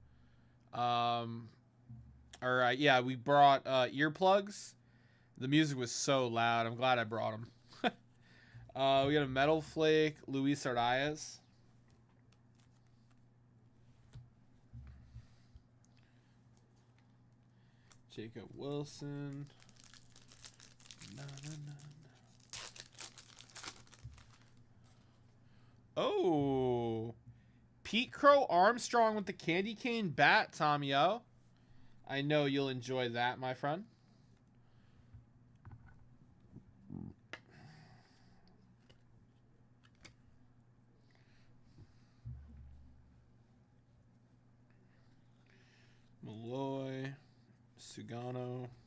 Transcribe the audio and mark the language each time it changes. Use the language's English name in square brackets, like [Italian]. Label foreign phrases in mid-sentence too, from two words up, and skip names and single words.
[English] Yeah, we brought earplugs. The music was so loud. I'm glad I brought them. We got a Metal Flake, Luis Arias. Jacob Wilson. Na, na, na, na. Oh, Pete Crow Armstrong with the candy cane bat, Tommy-O. I know you'll enjoy that, my friend. Malloy, Sugano.